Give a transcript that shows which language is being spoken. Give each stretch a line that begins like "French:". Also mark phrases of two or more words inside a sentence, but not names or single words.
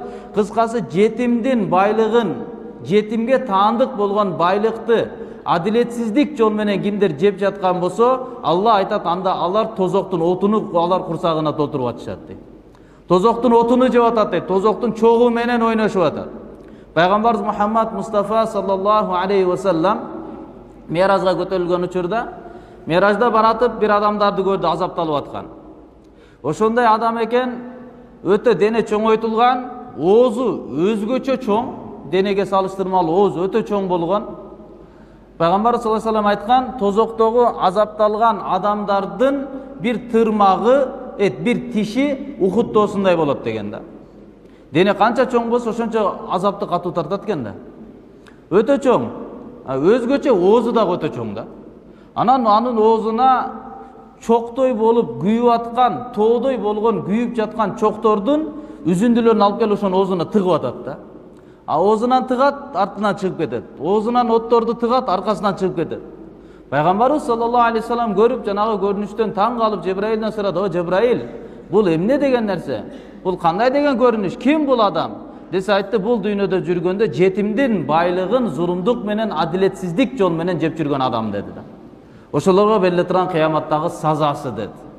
Kyrgyz: Кыскасы, жетимдин байлыгын, жетимге таандык болгон байлыкты адилетсиздик жол менен кимдер жеп жаткан болсо, Алла айтат, анда алар тозоктун отуну алар курсагына толтуруп атышат дейт. Тозоктун отуну жеп атат дейт, тозоктун чогу менен ойношуп атат. Пайгамбарыбыз Мухаммад Мустафа
Arabic: صلى الله عليه وسلم
Kyrgyz: Миражга көтөрүлгөн учурда, Миражда баратып бир адамдарды көрдү, азапталып аткан. Ошондой адам экен, өтө дене чоңойтулган, оозу өзгөчө чоң, денеге салыштырмалуу ооз өтө чоң болгон. Пайгамбар
Arabic: صلى الله عليه وسلم
Kyrgyz: айткан, тозоктогу азапталган адамдардын бир тырмагы, бир тиши Ухуд тоосундай болот деген да. Дене канча чоң болсо, ошончо азапты катуу тартат экен да. Өтө чоң. Өзгөчө оозу да өтө чоң да. Анан анын оозуна чоктой болуп күйүп аткан, тоодой болгон күйүп жаткан чоктордун үзүндүлөрүн алып келип ошонун оозуна тыгып атат да. Оозунан тыгат, артынан чыгып кетет. Оозунан отторду тыгат, аркасынан чыгып кетет. Пайгамбарыбыз
Arabic: صلى الله عليه وسلم
Kyrgyz: көрүп, жанагы көрүнүштөн таң калып, Жебраилден сурады: "О Жебраил, бул эмне деген нерсе? Бул кандай деген көрүнүш? Ким бул адам?" Десе айтты: "Бул дүйнөдө жүргөндө жетимдин байлыгын зулумдук менен, адилетсиздик жол менен жеп жүргөн адам" деди да. Ошолорго бериле турган кыяматтагы сазасы деди.